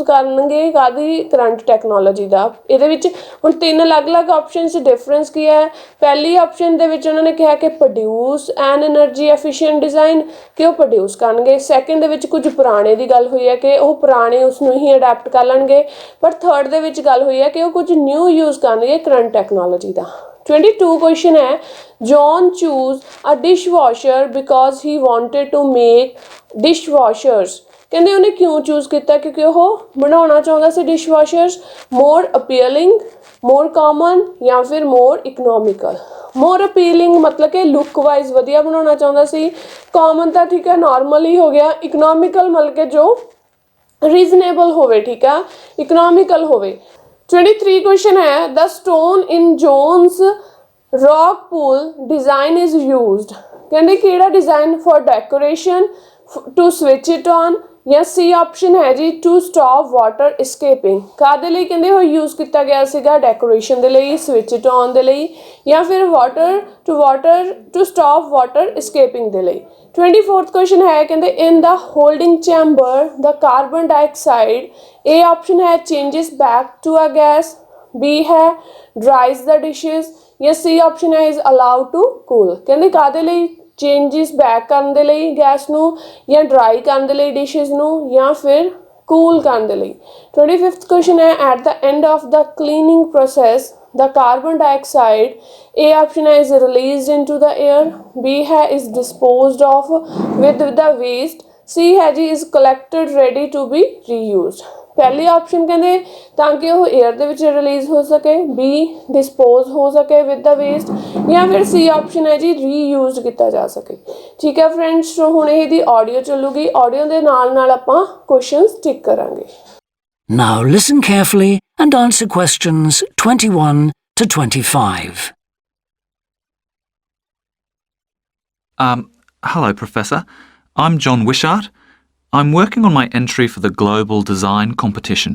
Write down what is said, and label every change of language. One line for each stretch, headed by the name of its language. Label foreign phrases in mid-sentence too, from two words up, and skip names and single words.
Punjabi: ਕਰਨਗੇ ਕਾਹਦੀ
English: current technology
Punjabi: ਦਾ ਇਹਦੇ ਵਿੱਚ ਹੁਣ ਤਿੰਨ ਅਲੱਗ-ਅਲੱਗ ਆਪਸ਼ਨ 'ਚ ਡਿਫਰੈਂਸ ਕੀ ਹੈ ਪਹਿਲੀ ਆਪਸ਼ਨ ਦੇ ਵਿੱਚ ਉਹਨਾਂ ਨੇ ਕਿਹਾ ਕਿ
English: produce an energy efficient design
Punjabi: ਕਿ ਉਹ ਪ੍ਰੋਡਿਊਸ ਕਰਨਗੇ ਸੈਕਿੰਡ ਦੇ ਵਿੱਚ ਕੁਝ ਪੁਰਾਣੇ ਦੀ ਗੱਲ ਹੋਈ ਹੈ ਕਿ ਉਹ ਪੁਰਾਣੇ ਉਸ ਨੂੰ ਹੀ ਅਡੈਪਟ ਕਰ ਲੈਣਗੇ ਪਰ ਥਰਡ ਦੇ ਵਿੱਚ ਗੱਲ ਹੋਈ ਹੈ ਕਿ ਉਹ ਕੁਝ
English: new use
Punjabi: ਕਰਨਗੇ
English: current technology
Punjabi: ਦਾ 22 question ਹੈ
English: John chose a dishwasher because he wanted to make dishwashers
Punjabi: ਕਹਿੰਦੇ ਉਹਨੇ ਕਿਉਂ ਚੂਜ਼ ਕੀਤਾ ਕਿਉਂਕਿ ਉਹ ਬਣਾਉਣਾ ਚਾਹੁੰਦਾ ਸੀ
English: dishwashers more appealing more common
Punjabi: ਜਾਂ ਫਿਰ
English: more economical more appealing
Punjabi: ਮਤਲਬ ਕਿ
English: look wise
Punjabi: ਵਧੀਆ ਬਣਾਉਣਾ ਚਾਹੁੰਦਾ ਸੀ ਕਾਮਨ ਤਾਂ ਠੀਕ ਹੈ ਨਾਰਮਲ ਹੀ ਹੋ ਗਿਆ ਇਕਨੋਮਿਕਲ ਮਤਲਬ ਕਿ ਜੋ ਰੀਜ਼ਨੇਬਲ ਹੋਵੇ ਠੀਕ ਆ ਇਕਨੋਮਿਕਲ ਹੋਵੇ 23 question ਹੈ
English: the stone in John's rock pool design is used
Punjabi: ਕਹਿੰਦੇ ਕਿਹੜਾ ਡਿਜ਼ਾਈਨ
English: for decoration to switch it on
Punjabi: ਜਾਂ ਸੀ ਆਪਸ਼ਨ ਹੈ ਜੀ
English: to stop water escaping
Punjabi: ਕਾਹਦੇ ਲਈ ਕਹਿੰਦੇ ਉਹ ਯੂਜ਼ ਕੀਤਾ ਗਿਆ ਸੀਗਾ ਡੈਕੋਰੇਸ਼ਨ ਦੇ ਲਈ
English: switch it on
Punjabi: ਦੇ ਲਈ ਜਾਂ ਫਿਰ ਵਾਟਰ
English: to stop water escaping
Punjabi: ਦੇ ਲਈ
English: 24th question
Punjabi: ਹੈ ਕਹਿੰਦੇ
English: in the holding chamber the carbon dioxide A option है changes back to a gas B है dries the dishes या C option है is allowed to cool
Punjabi: कहते कादे ਲਈ
English: changes back
Punjabi: ਕਰਨ ਦੇ ਲਈ ਗੈਸ ਨੂੰ ਜਾਂ dry ਕਰਨ ਦੇ ਲਈ dishes ਨੂੰ ਜਾਂ ਫਿਰ cool ਕਰਨ ਦੇ ਲਈ 25th question है
English: at the end of the cleaning process the carbon dioxide A option है is released into the air
Punjabi: B है
English: is disposed of with the waste
Punjabi: C है जी
English: is collected ready to be reused
Punjabi: ਪਹਿਲੀ ਆਪਸ਼ਨ ਕਹਿੰਦੇ ਤਾਂ ਕਿ ਉਹ 에ਅਰ ਦੇ ਵਿੱਚ ਰਿਲੀਜ਼ ਹੋ ਸਕੇ ਬੀ ਡਿਸਪੋਜ਼ ਹੋ ਸਕੇ
English: with the waste
Punjabi: ਜਾਂ ਫਿਰ ਸੀ ਆਪਸ਼ਨ ਹੈ ਜੀ ਰੀਯੂਜ਼ਡ ਕੀਤਾ ਜਾ ਸਕੇ ਠੀਕ ਹੈ ਫਰੈਂਡਸ ਸੋ ਹੁਣ ਇਹਦੀ ਆਡੀਓ ਚੱਲੂਗੀ ਆਡੀਓ ਦੇ ਨਾਲ ਆਪਾਂ ਕੁਐਸਚਨਸ ਟਿਕ ਕਰਾਂਗੇ
English: Now listen carefully and answer questions 21 to 25. Hello, Professor. I'm John Wishart. I'm working on my entry for the Global Design Competition.